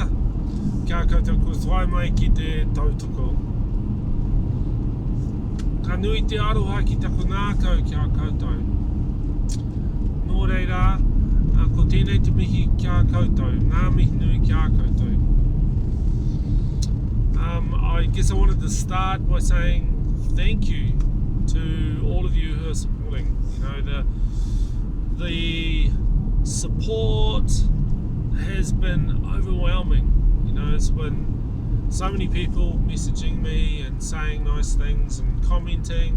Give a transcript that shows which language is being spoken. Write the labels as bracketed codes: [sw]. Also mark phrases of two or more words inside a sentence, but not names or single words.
[mi] Kia koutou ko whai mai ki te tautoko. Ka nui te aroha ki taku ngākau kia koutou. Nō reira, ko tēnei te mihi kia koutou. Ngā mihi nui kia koutou. [en] I guess I wanted to start by saying thank you to all of you who are supporting. You know, the support has been overwhelming. You know, it's been so many people messaging me and saying nice things and commenting.